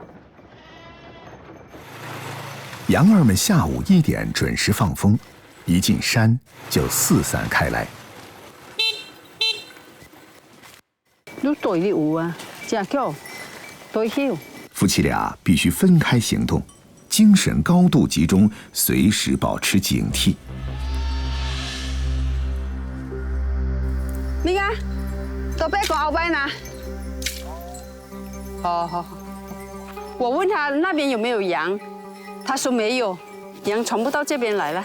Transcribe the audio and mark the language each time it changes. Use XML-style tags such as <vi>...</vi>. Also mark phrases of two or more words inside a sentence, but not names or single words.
<zh>羊兒們下午1點準時放風，一進山就四散開來。夫妻倆必須分開行動，精神高度集中，隨時保持警惕。你看，都被狗熬掰呢。好，我問他那邊有沒有羊，他說沒有，羊傳不到這邊來了。</zh>